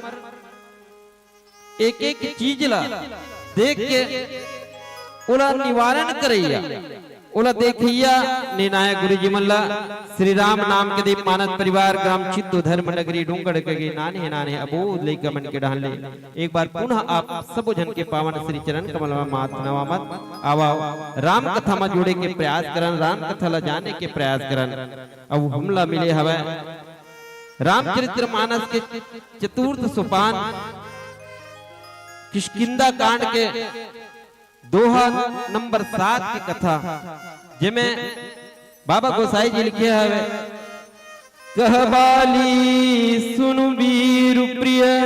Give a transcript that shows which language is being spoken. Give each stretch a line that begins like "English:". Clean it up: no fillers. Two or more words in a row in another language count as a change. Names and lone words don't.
Chhattisgarhi: एक एक चीज ला देख के ओला निवारण करैया ओला देखिया निर्णायक गुरु जी मल्ला श्री राम नाम के दीप मानस परिवार ग्राम चित्तो धर्म नगरी डूंगड़ के नाने नाने अबोध लेकर मन के डाल ले एक बार पुनः आप सब जन के पावन श्री चरण कमल में मात नवामत आवाओ राम कथा में जुड़े के प्रयास करन राम कथा ला जाने के प्रयास करन अब हमला मिले हवे रामचरित्र मानस के चतुर्थ सोपान किष्किंधा कांड के दोहा नंबर 7 की कथा जिमे बाबा गोसाई जी लिखे हवे कहबाली सुनु वीर प्रिय